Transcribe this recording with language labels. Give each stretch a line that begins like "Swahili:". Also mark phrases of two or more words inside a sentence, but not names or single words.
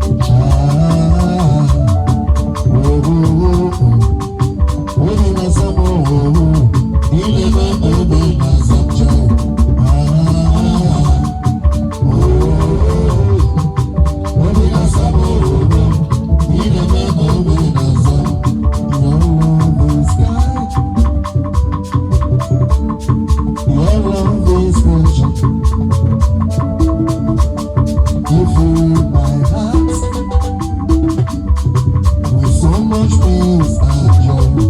Igbo: Ah, oh, oh, oh, oh. Obi na-asa m, oh, oh, oh. Ile m, obi na-asa m, chai. Ah, oh, oh, oh. Obi na-asa m, oh, oh, oh. Ile m, obi na-asa m.
English: Your love is sky. Your love is special. You fill my heart with so much peace and joy.